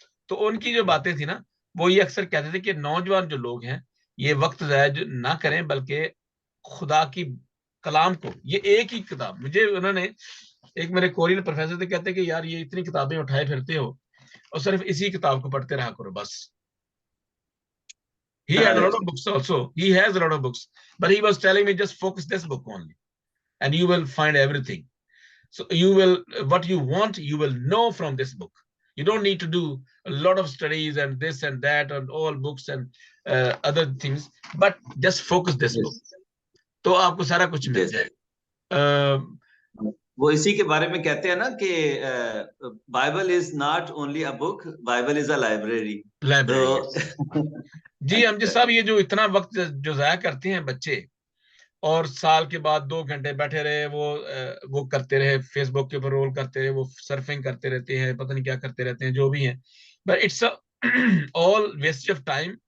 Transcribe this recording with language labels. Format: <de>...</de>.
<hi>तो उनकी जो बातें थी ना, वो ये अक्सर कहते थे कि नौजवान जो लोग हैं, ये वक्त जाया ना करें, बल्कि खुदा की कलाम को, ये एक ही किताब, मुझे उन्होंने, एक मेरे कोरियन प्रोफेसर थे, कहते कि यार ये इतनी किताबें उठाए फिरते हो और सिर्फ इसी किताब को पढ़ते रहा करो बस।</hi> <en>He had a lot of books also. He has a lot of books. But he was telling me just focus this book only and you will find everything. So you will, what you want, you will know from this book. You don't need to do a lot of studies and this and that and all books and other things, but just focus this book. yes,</en> <hi>तो आपको सारा कुछ मिल</hi> <en>yes.</en> <hi>जाए। वो इसी के बारे में कहते हैं ना कि</hi> <en>Bible is not only a book, Bible is a library.</en> <hi>तो लाइब्रेरी, जी हम जी साहब, ये जो इतना वक्त जो जाया करते हैं बच्चे, और साल के बाद 2 घंटे बैठे रहे, वो करते रहे, फेसबुक के ऊपर रोल करते रहे, वो सर्फिंग करते रहते हैं, पता नहीं क्या करते रहते हैं, जो भी है,</hi> <en>But it's all waste of time.</en>